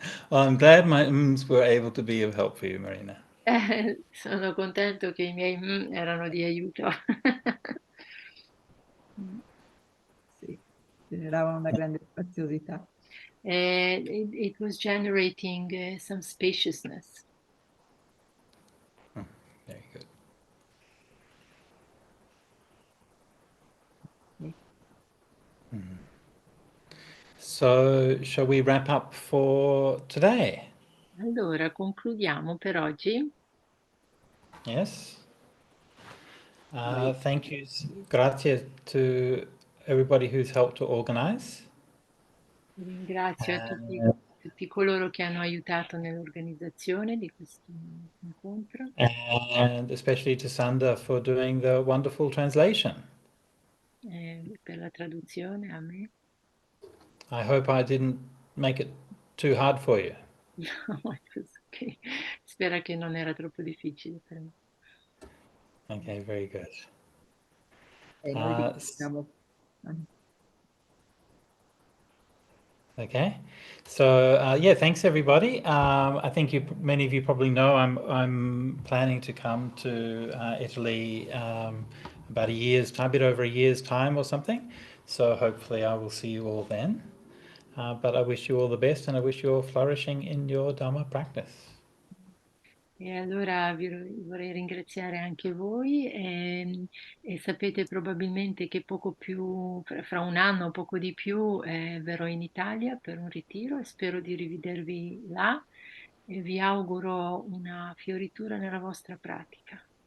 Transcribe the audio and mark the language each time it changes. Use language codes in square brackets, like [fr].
[en] Well, I'm glad my were able to be of help for you, Marina. [it] Sono contento che i miei erano di aiuto. Sì, generavano una grande spaziosità. [en] It was generating some spaciousness. Very good. So, shall we wrap up for today? [it] Allora, concludiamo per oggi. [en] Yes. Thank you. Grazie to everybody who's helped to organize. [it] Ringrazio a tutti coloro che hanno aiutato nell'organizzazione di questo incontro. [en] And especially to Sanda for doing the wonderful translation. [it] Per la traduzione a me. [en] I hope I didn't make it too hard for you. No, it was okay. [it] Spero che non era troppo difficile per me. [en] Okay, very good. [it] E noi diciamo... [en] Okay, so yeah, thanks everybody. I think many of you probably know I'm planning to come to Italy about a bit over a year's time or something. So hopefully I will see you all then. But I wish you all the best, and I wish you all flourishing in your Dharma practice. [it] E allora vorrei ringraziare anche voi e sapete probabilmente che poco più, fra un anno, poco di più, verrò in Italia per un ritiro e spero di rivedervi là e vi auguro una fioritura nella vostra pratica.